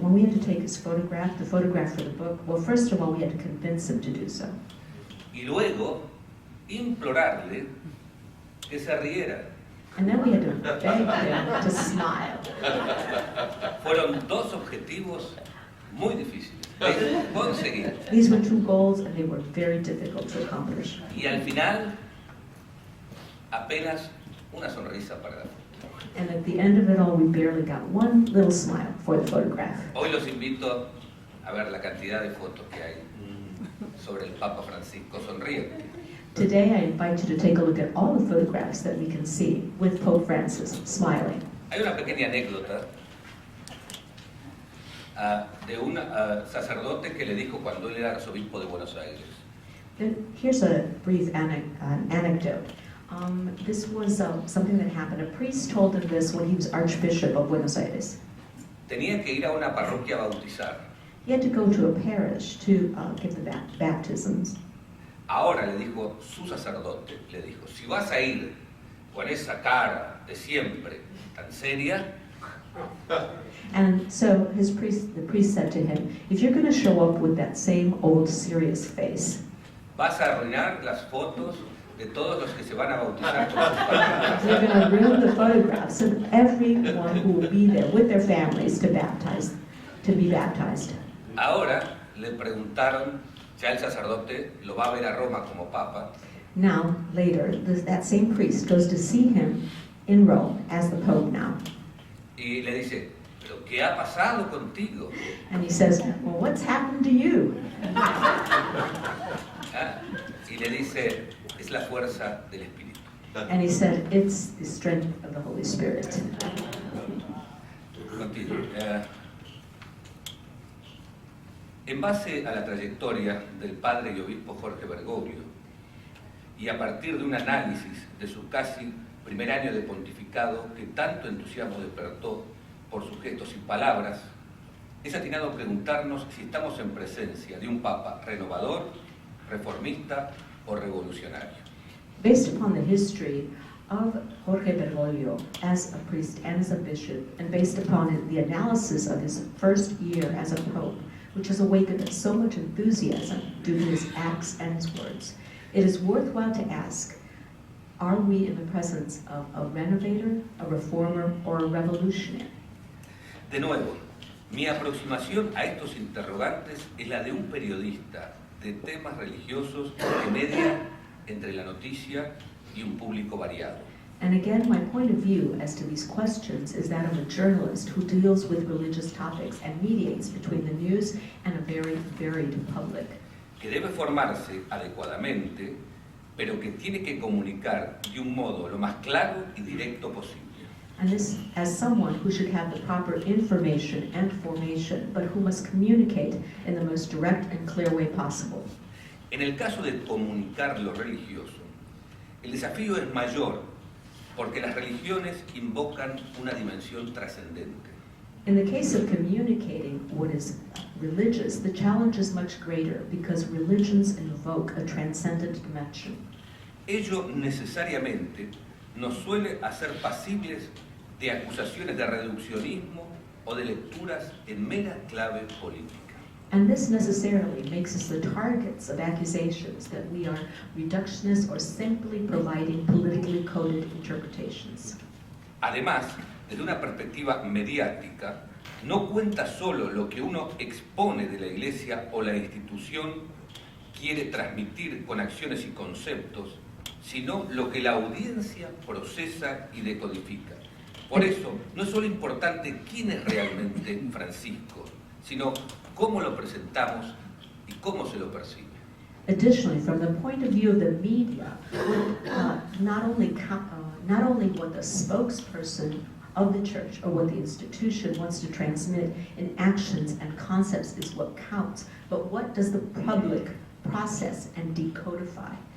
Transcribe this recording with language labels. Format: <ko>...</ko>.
<en>When we had to take his photograph, the photograph for the book, well, first of all, we had to convince him to do so.</en> <es>Y luego implorarle que se riera.</es> <en>And then we had to beg him to smile.</en> <es>Fueron dos objetivos muy difíciles de conseguir.</es> <en>These were two goals, and they were very difficult to accomplish.</en> <es>Y al final, apenas una sonrisa para la foto.</es> <en>And at the end of it all, we barely got one little smile for the photograph.</en> <es>Hoy los invito a ver la cantidad de fotos que hay sobre el Papa Francisco sonriente.</es> <en>Today, I invite you to take a look at all the photographs that we can see with Pope Francis smiling.</en> <es>Hay una pequeña anécdota de un sacerdote que le dijo cuando él era arzobispo de Buenos Aires.</es> <en>And here's a brief anecdote. This was something that happened. A priest told him this when he was Archbishop of Buenos Aires.</en> <es>Tenía que ir a una parroquia a bautizar.</es> <en>He had to go to a parish to give the baptisms.</en> <es>Ahora le dijo su sacerdote, le dijo, si vas a ir con esa cara de siempre tan seria,</es> <en>And so the priest said to him, if you're going to show up with that same old serious face,</en> <es>vas a arruinar las fotos de todos los que se van a bautizar con sus familias.</es> <en>you're going to ruin the photographs of everyone who will be there with their families to be baptized.</en> <es>Ahora le preguntaron, ya el sacerdote lo va a ver a Roma como papa,</es> <en>Now, later, that same priest goes to see him in Rome as the Pope now.</en> <es>y le dice, ¿pero qué ha pasado contigo?</es> <en>And he says, well, what's happened to you? ¿Ah?</en> <es>Y le dice, es la fuerza del Espíritu.</es> <en>And he said, it's the strength of the Holy Spirit.</en> <es>Continúo. En base a la trayectoria del padre y obispo Jorge Bergoglio, y a partir de un análisis de su casi primer año de pontificado que tanto entusiasmo despertó por sus gestos y palabras, es atinado preguntarnos si estamos en presencia de un papa renovador, reformista o revolucionario.</es> <en>Based upon the history of Jorge Bergoglio as a priest and as a bishop, and based upon the analysis of his first year as a pope, which has awakened so much enthusiasm due to his acts and his words, it is worthwhile to ask, are we in the presence of a renovator, a reformer, or a revolutionary?</en> <es>De nuevo, mi aproximación a estos interrogantes es la de un periodista de temas religiosos que media entre la noticia y un público variado.</es> <en>And again, my point of view as to these questions is that of a journalist who deals with religious topics and mediates between the news and a very varied public.</en> <es>Que debe formarse adecuadamente, pero que tiene que comunicar de un modo lo más claro y directo posible.</es> <en>And this as someone who should have the proper information and formation, but who must communicate in the most direct and clear way possible.</en> <es>En el caso de comunicar lo religioso, el desafío es mayor porque las religiones invocan una dimensión trascendente.</es> <en>In the case of communicating what is religious, the challenge is much greater because religions invoke a transcendent dimension.</en> <es>Ello necesariamente nos suele hacer pasibles de acusaciones de reduccionismo o de lecturas en mera clave política.</es> <en>And this necessarily makes us the targets of accusations that we are reductionists or simply providing politically coded interpretations.</en> <es>Además, desde una perspectiva mediática, no cuenta solo lo que uno expone de la Iglesia o la institución quiere transmitir con acciones y conceptos, sino lo que la audiencia procesa y decodifica. Por eso, no es solo importante quién es realmente Francisco, sino cómo lo presentamos y cómo se lo percibe.</es> <en>Additionally, from the point of view of the media, not only what the spokesperson of the church or what the institution wants to transmit in actions and concepts is what counts, but what does the public process and decodify?</en>